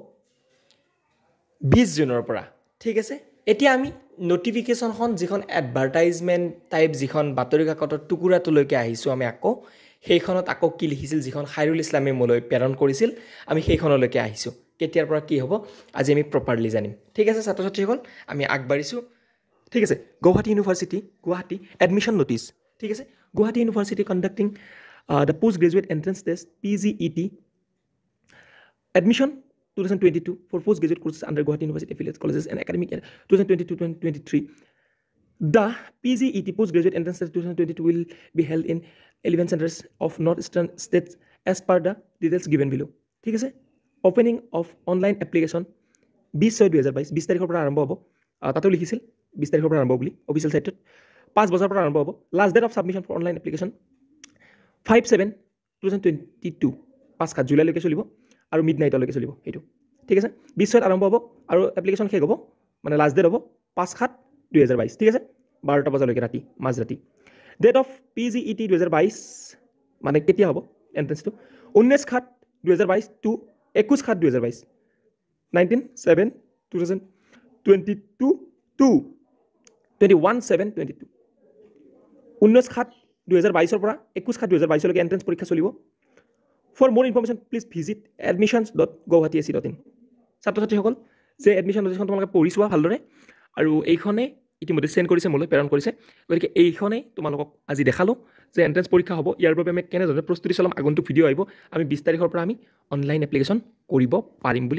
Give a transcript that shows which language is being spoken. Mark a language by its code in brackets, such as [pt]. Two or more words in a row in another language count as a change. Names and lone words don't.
[as] 20 জুনৰ পৰা ঠিক আছে এতিয়া আমি নটিফিকেশ্যনখন যিখন [en] advertisement type [as] যিখন বাতৰি কাকতৰ টুকুৰাটোলৈকে আহিছোঁ আমি আকৌ সেইখনত আকৌ কি লিখিছিল যিখন খাইৰুল ইছলামে মোলৈ প্ৰেৰণ কৰিছিল আমি সেইখনলৈকে আহিছোঁ কেতিয়াৰ পৰা কি হ'ব আজি আমি প্ৰপাৰলি জানিম ঠিক আছে ছাত্ৰ ছাত্ৰীসকল আমি আগবাঢ়িছোঁ ঠিক আছে [en] Guwahati University Guwahati admission notice [as] ঠিক আছে [en] Guwahati University conducting the post graduate entrance test PGET admission 2022 for postgraduate courses under Guwahati University affiliates colleges and academic year 2022-2023 the PGET postgraduate entrance test 2022 will be held in 11 centers of northeastern states as per the details given below [as] ঠিক আছে [en] opening of online application 20/6/2022 [as] 20 তাৰিখৰ পৰা আৰম্ভ হ'ব তাতো লিখিছিল 20 তাৰিখৰ পৰা আৰম্ভ বুলি অফিচিয়েল সাইটত 5 বজাৰ পৰা আৰম্ভ হ'ব [en] last date of submission for online application [as] 5/7/2022 5 জুলাইলৈকে চলিব আৰু মিডনাইটলৈকে চলিব এইটো ঠিক আছে 20 আৰম্ভ হ'ব আৰু এপ্লিকেশ্যন শেষ হ'ব মানে [en] last date [as] হ'ব 5/7/2022 ঠিক আছে 12টা বজালৈকে ৰাতি মাজৰাতি [en] date of PGET 2022 [as] মানে কেতিয়া হ'ব এন্ট্ৰেন্সটো 19/7/2022 টু 21/7/2022 19/7/2022 টু 21/7/2022 19/7/2022 পৰা 21/7/2022 লৈকে এন্ট্ৰেন্স পৰীক্ষা চলিব [en] For more information, please visit admissions.guwahati.ac.in [as] ছাত্ৰ ছাত্ৰীসকল যে [en] admission notice [as] তোমালোকে পঢ়ি চোৱা ভালদৰে আৰু এইখনে ইতিমধ্যে চেণ্ড কৰিছে মোলৈ প্ৰেৰণ কৰিছে গতিকে এইখনেই তোমালোকক আজি দেখালোঁ যে এণ্ট্ৰেন্স পৰীক্ষা হ'ব ইয়াৰ বাবে আমি কেনেধৰণে প্ৰস্তুতি চলাম আগন্তুক ভিডিঅ' আহিব আমি 20 তাৰিখৰ পৰা আমি [en] online application [as] কৰিব পাৰিম বুলি